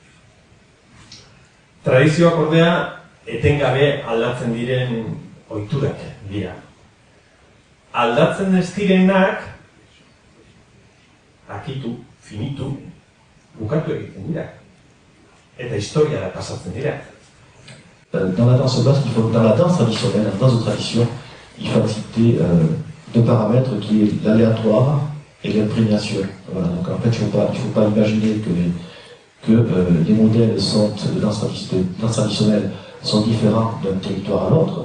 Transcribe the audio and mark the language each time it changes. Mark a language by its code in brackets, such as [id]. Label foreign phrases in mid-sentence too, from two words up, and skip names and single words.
[eu] Tradizioak ordea etengabe aldatzen diren ohiturak dira. Aldatzen ez direnak akitu, finitu, bukatu egiten dira. Eta historiara pasatzen dira. [fr] Dans la danse basque, dans la danse traditionnelle, dans la danse de tradition, il faut accepter deux paramètres qui est l'aléatoire et l'imprégnation. Voilà, donc en fait, il ne faut pas imaginer que les modèles de danse traditionnelle sont différents d'un territoire à l'autre.